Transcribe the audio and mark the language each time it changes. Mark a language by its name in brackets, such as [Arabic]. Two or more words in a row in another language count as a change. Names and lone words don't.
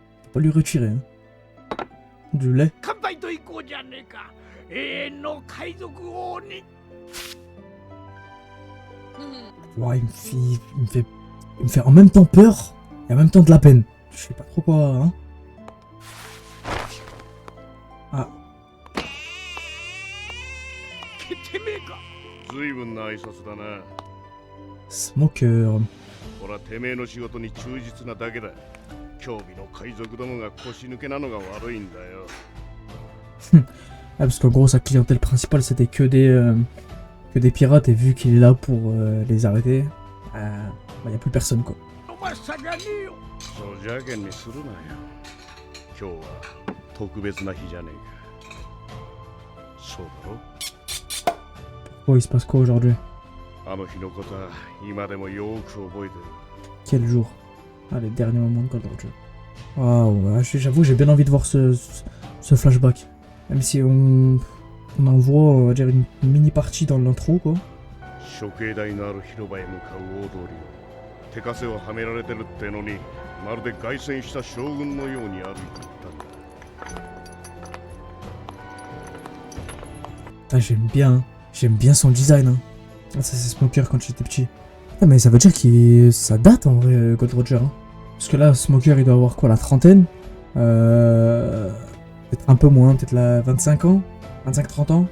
[French] Faut pas lui retirer. Hein. Du lait. Ouais, il me fait en même temps peur et en même temps de la peine. Je sais pas trop quoi, hein. Ah. [Japanese] 随分な挨拶だな。 Smoker. ほら、てめえの仕事に忠実なだけだ。興味の海賊どもが腰抜けなのが悪いんだよ。 [French] Ah, parce qu'en gros, sa clientèle principale c'était que des pirates et vu qu'il est là pour les arrêter, y a plus personne quoi. [Japanese] そう邪険にするなよ。今日は特別な日じゃねえか。そうだろ [French] Oh, il se passe quoi aujourd'hui? [Japanese] あの日のことは今でもよく覚えてる。 [French] Quel jour? Ah, les derniers moments de Gold Roger. Waouh, j'avoue, j'ai bien envie de voir ce flashback. Même si on en voit, on va dire, une mini partie dans l'intro, quoi. [Japanese] 処刑台のある広場へ向かう大通りを手枷をはめられてるってのにまるで凱旋した将軍のように歩いていったんだ。 [French] Ah, j'aime bien son design. Hein. Ah, ça c'est Smoker quand j'étais petit. Ah, mais ça veut dire que ça date en vrai, Gold Roger. Hein. Parce que là, Smoker il doit avoir quoi, la trentaine? Peut-être un peu moins, peut-être la 25 ans, 25-30 ans.